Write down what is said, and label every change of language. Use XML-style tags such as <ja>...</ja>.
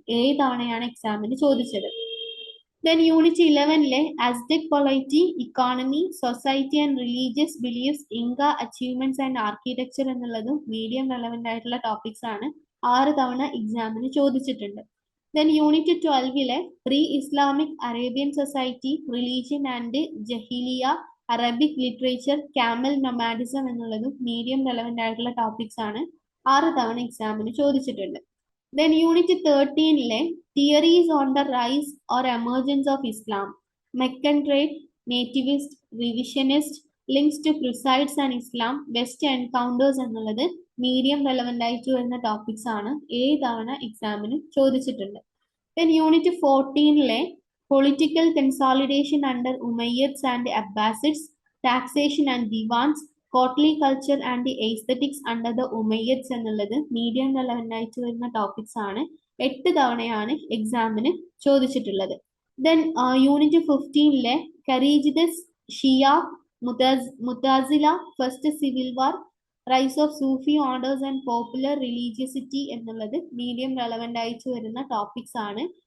<ml>7 തവണയാണ് എക്സാമിന് ചോദിച്ചത്.</ml> <en>then unit 11 Aztec polity, economy, society and religious beliefs, Inca achievements and architecture</en> <ml>എന്നുള്ളതും മീഡിയം റെലവെന്റ് ആയിട്ടുള്ള ടോപ്പിക്സ് ആണ്. 6 തവണ എക്സാമിന് ചോദിച്ചിട്ടുണ്ട്.</ml> <en>then unit 12 pre Islamic Arabian society, religion and Jahiliyya, Arabic literature, camel nomadism</en> <ml>എന്നുള്ളതും മീഡിയം റെലവെന്റ് ആയിട്ടുള്ള ടോപ്പിക്സ് ആണ്. 6 തവണ എക്സാമിന് ചോദിച്ചിട്ടുണ്ട്.</ml> <en>Then unit 13 theories on the rise or emergence of Islam, Meccan trade, nativist, revisionist, links to crusades and Islam, West encounters</en> <ml>എന്നുള്ളത് medium relevant ആയിട്ട് വരുന്ന topics ആണ്. 7 തവണ എക്സാമിന് ചോദിച്ചിട്ടുണ്ട്.</ml> <en>Then unit 14 political consolidation under Umayyads and Abbasids, taxation and divans, courtly culture and aesthetics under the Umayyads</en> <ml>എന്നുള്ളത് medium relevant ആയിട്ട് വരുന്ന ടോപ്പിക്സ് ആണ്. 8 തവണയാണ് എക്സാമിന് ചോദിച്ചിട്ടുള്ളത്.</ml> <en>then unit 15 Kharijites, Shia, Mutazila, first civil war, rise of Sufi orders and popular religiosity</en> <ml>എന്നുള്ളത് medium relevant ആയിട്ട് വരുന്ന ടോപ്പിക്സ് ആണ്.</ml>